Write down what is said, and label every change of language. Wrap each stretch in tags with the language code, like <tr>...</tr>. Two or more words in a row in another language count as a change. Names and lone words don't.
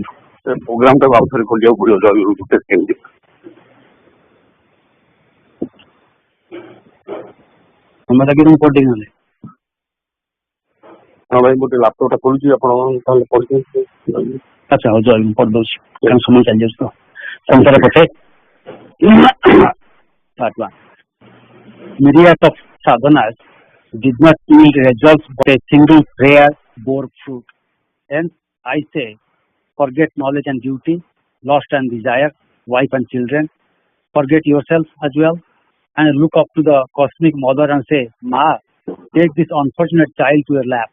<or>ପ୍ରୋଗ୍ରାମ ଟାକୁ ଆଉ ଥରେ ଖୋଲିବାକୁ ପଡିବ କେମିତି ସମୟ ଲାଗି ମୁଁ କରିଦେବି ନହେଲେ ହଁ ଭାଇ ଗୋଟେ ଲାପଟପ୍ ଟା ଖୋଲୁଛି ଆପଣ ତାହେଲେ ପଢିଛନ୍ତି ଆଚ୍ଛା ହଉ ଜୟ ମୁଁ କରିଦେଉଛି କାରଣ ସମୟ ଚାଲିଯାଉଛି ତ ସଂଖ୍ୟାର ପଛେ Part 1.</or> <en>Myriad of sadhanas did not yield results, but a single prayer bore fruit. Hence, I say, forget knowledge and duty, lust and desire, wife and children, forget yourself as well, and look up to the cosmic mother and say, Ma, take this unfortunate child to your lap.</en>